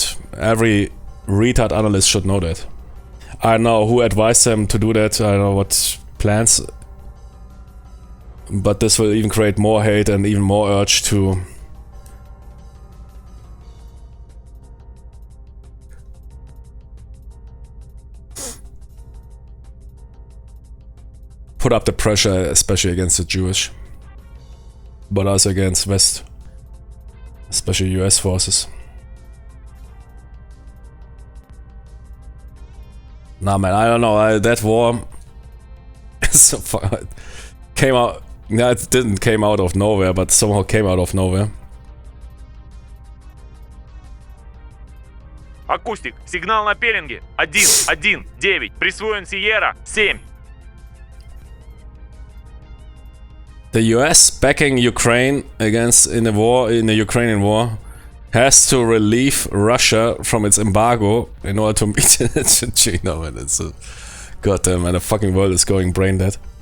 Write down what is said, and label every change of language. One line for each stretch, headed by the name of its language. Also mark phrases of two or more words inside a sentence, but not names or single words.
English: Every retard analyst should know that. I don't know who advised them to do that, I don't know what plans, but this will even create more hate and even more urge to put up the pressure, especially against the Jewish, but also against West, especially US forces. Nah, man, I don't know. That war came out. Yeah, it didn't came out of nowhere, but somehow came out of nowhere.
Russian: Акустик, сигнал на пеленге. 1-1-9. Присвоен Сиера 7.
English: The US backing Ukraine in the Ukrainian war has to relieve Russia from its embargo in order to meet it. You know, man, it's a goddamn, man, the fucking world is going brain dead.